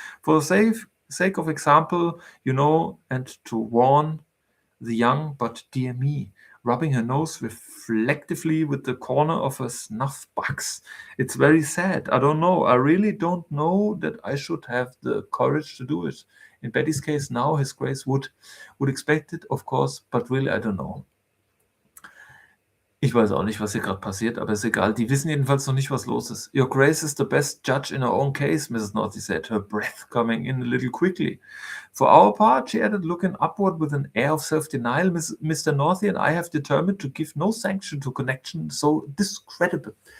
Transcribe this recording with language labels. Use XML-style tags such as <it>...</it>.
<en>For the sake of example, you know, and to warn the young, but dear me, rubbing her nose reflectively with the corner of her snuff box. It's very sad. I don't know. I really don't know that I should have the courage to do it. In Betty's case now, His Grace would expect it, of course, but really I don't know.</en> <de>Ich weiß auch nicht, was hier gerade passiert, aber ist egal. Die wissen jedenfalls noch nicht, was los ist.</de> <en>Your Grace is the best judge in her own case, Mrs. Northey said, her breath coming in a little quickly. For our part, she added, looking upward with an air of self-denial, Mr. Northey and I have determined to give no sanction to connection so discreditable.</en>